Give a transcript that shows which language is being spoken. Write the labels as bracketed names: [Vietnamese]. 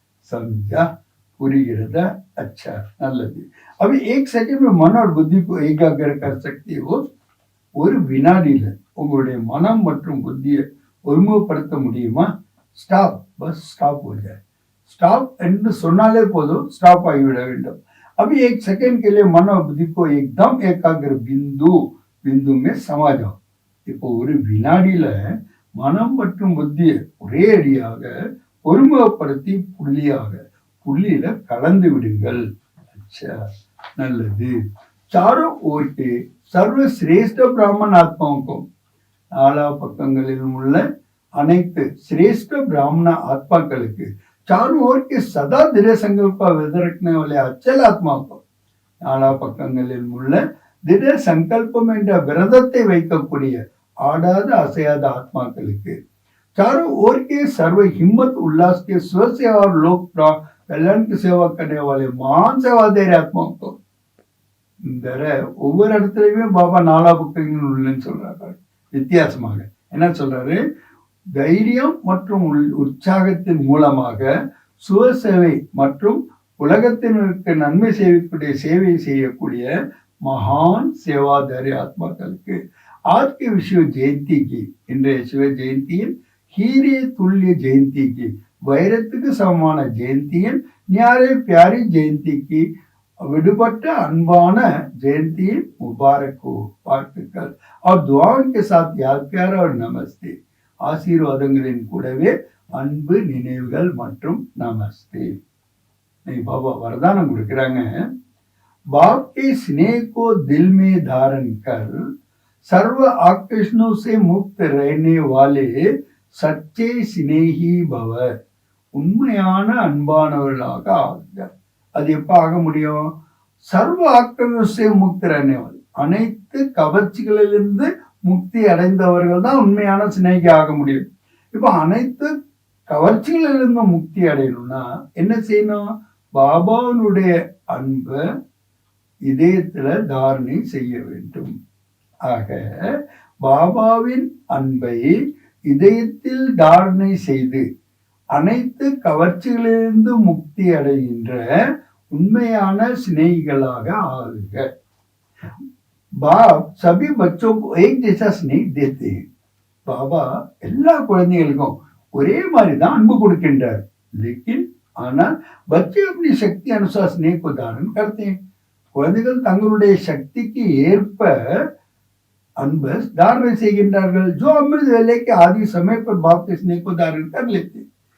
[Hindi] समझा? [Tamil] புரிகிறதா? [Hindi] अच्छा, [Tamil] நல்லது. [Hindi] अभी एक सेकंड में मन और बुद्धि को एकाग्र कर सकते हो. [Tamil] ஒரு வினாடியில உங்களுடைய மனம் மற்றும் புத்தியை ஒருமுகப்படுத்த முடியுமா? ஸ்டாப், பஸ் ஸ்டாப் [Hindi] हो जाए. [Tamil] ஸ்டாப் என்று சொன்னாலே போதும், ஸ்டாப் ஆகிவிட வேண்டும். [Hindi] अभी एक सेकंड के लिए मन और बुद्धि को एकदम एकाग्र बिंदु बिंदु में समा जाओ. [Tamil] இப்போ ஒரு வினாடியில மனம் மற்றும் புத்தியை ஒரே அடியாக ஒருமுகப்படுத்தி புள்ளியில கலந்து விடுங்கள். [Hindi] अच्छा, [Tamil] நல்லது. [Hindi] चारों ओर के सर्वश्रेष्ठ ब्राह्मण आत्माओं को, [Tamil] நாலா பக்கங்களில் உள்ள அனைத்து சிரேஷ்ட பிராமண ஆத்மாக்களுக்கு, [Hindi] चारों ओर के सदा दृढ़ संकल्प व्यक्त रखने वाले अचल आत्मा को, [Tamil] நாலா பக்கங்களில் உள்ள திட சங்கல்பம் என்ற விரதத்தை வைக்கக்கூடிய ஆடாத அசையாத ஆத்மாக்களுக்கு, [Hindi] चारों ओर के सर्व हिम्मत उल्लास के स्व सेवा और लोक कल्याण की सेवा करने वाले महान सेवादारी आत्माओं को. [Tamil] இந்த ஒவ்வொரு இடத்துலயுமே பாபா நாலா பக்கங்கள் உள்ளன்னு சொல்றாரு. வித்தியாசமாக என்ன சொல்றாரு, தைரியம் மற்றும் உற்சாகத்தின் மூலமாக சுவசேவை மற்றும் உலகத்தினருக்கு நன்மை செய்யக்கூடிய சேவை செய்யக்கூடிய மகான் சேவாதாரி ஆத்மாக்களுக்கு, [Hindi] आज के विश्व जयंती की, [Tamil] இன்றைய சிவ ஜெயந்தியின் ஹீரே துல்லிய ஜெயந்திக்கு, வைரத்துக்கு சமமான ஜெயந்தியின் [Hindi] न्यारे प्यारी जयंती की [Tamil] विடுபட்ட அன்பான ஜெயந்தியின் [Hindi] मुबारक हो, [Tamil] வாழ்த்துக்கள். [Hindi] और दुआओं के साथ याद प्यार और नमस्ते, [Tamil] ஆசீர்வாதங்களின் கூடவே அன்பு நினைவுகள் மற்றும் நமஸ்தே. பாபா வரதானம் கொடுக்கிறாங்க. [Hindi] बाप के स्नेह को दिल में धारण कर सर्व आकर्षणों से मुक्त रहने वाले सच्चे स्नेही भव. [Tamil] உண்மையான அன்பானவர்களாக ஆகுங்க. அது எப்ப ஆக முடியும்? சர்வ ஆக்கர்ஷே முக்தி [Hindi] रहने वाले, [Tamil] அனைத்து கவர்ச்சிகளிலிருந்து முக்தி அடைந்தவர்கள் தான் உண்மையான சிநேகி ஆக முடியும். இப்ப அனைத்து கவர்ச்சிகளிலிருந்து முக்தி அடையணும்னா என்ன செய்யணும்? பாபாவுடைய அன்பை இதயத்துல தாரணை செய்ய வேண்டும். ஆக பாபாவின் அன்பை இதயத்தில் தாரணை செய்து அனைத்து கவர்ச்சிகளிலிருந்து முக்தி அடைகின்ற உண்மையான சிநேகிகளாக ஆகுக. [Hindi] बाप सभी बच्चों को एक जैसा स्नेह देते हैं. [Tamil] பாபா எல்லா குழந்தைகளுக்கும் ஒரே மாதிரி தான் அன்பு கொடுக்கின்றார். [Hindi] लेकिन [Tamil] ஆனால் [Hindi] बच्चे अपनी शक्ति अनुसार स्नेह को धारण करते हैं. [Tamil] குழந்தைகள் தங்களுடைய சக்திக்கு ஏற்ப அன்பை धारण செய்கின்றார்கள். [Hindi] जो अमृत वेले के आदि समय पर बाप के स्नेह को धारण कर लेते हैं.